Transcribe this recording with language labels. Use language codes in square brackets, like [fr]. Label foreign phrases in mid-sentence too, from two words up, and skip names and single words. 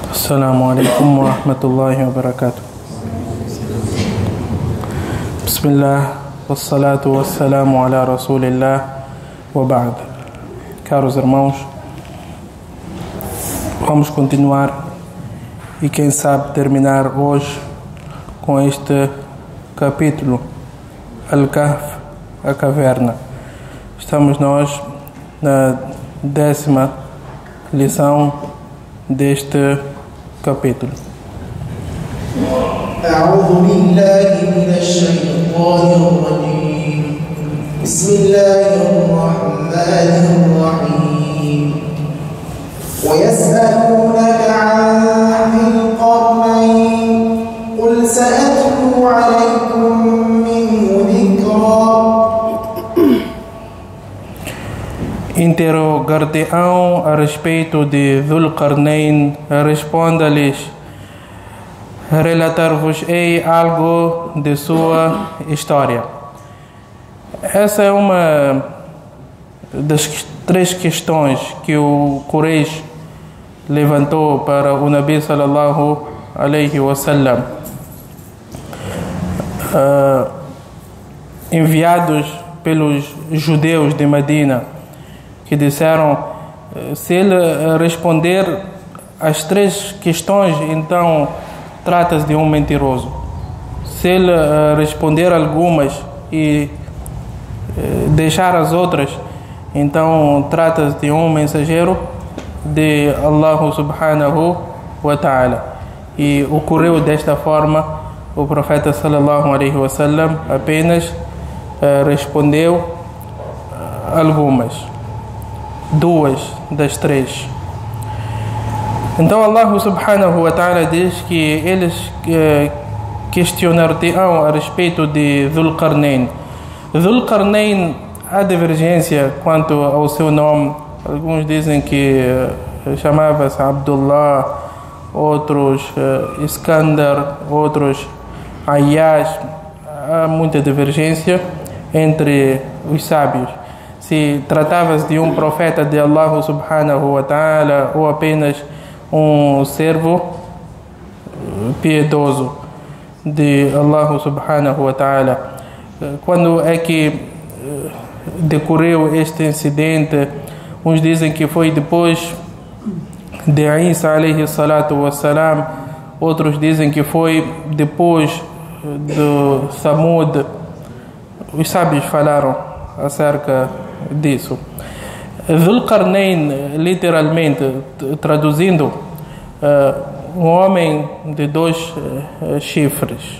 [ar] السلام عليكم ورحمة الله وبركاته. بسم الله، والصلاة والسلام على رسول الله وبعد. [pt] Caros irmãos, vamos continuar e quem sabe terminar hoje com este capítulo, Al-Kahf, a caverna. Estamos nós na 10ª lição deste capítulo. [ar] أعوذ بالله من الشيطان الرجيم بسم الله الرحمن الرحيم ويسألونك عن ذي القرنين قل سأتلو عليكم منه ذكرا. [pt] Interrogar-te-ão a respeito de Dhul-Qarnayn, responda-lhes: relatar-vos-ei algo de sua história. Essa é uma das 3 questões que o Quraysh levantou para o Nabi [ar] صلى الله عليه وسلم, [pt] enviados pelos judeus de Medina, que disseram: se ele responder as 3 questões, então trata-se de um mentiroso. Se ele responder algumas e deixar as outras, então trata-se de um mensageiro de Allah [ar] سبحانه وتعالى. [pt] E ocorreu desta forma. O profeta [ar] صلى الله عليه وسلم [pt] apenas respondeu algumas, 2 das 3. Então Allah [ar] سبحانه وتعالى [pt] diz que eles questionar-te-ão a respeito de Dhul-Qarnayn. Dhul-Qarnayn, há divergência quanto ao seu nome. Alguns dizem que chamava-se Abdullah, outros Iskandar, outros Ayyash. Há muita divergência entre os sábios. Se tratava-se de um profeta de Allah [ar] سبحانه وتعالى [pt] ou apenas um servo piedoso de Allah [ar] سبحانه وتعالى. [pt] Quando é que decorreu este incidente? Uns dizem que foi depois de Isa [ar] عليه الصلاة والسلام, [pt] outros dizem que foi depois do Thamud. Os sábios falaram acerca disso. Dhul-Qarnayn, literalmente traduzindo, um homem de 2 chifres.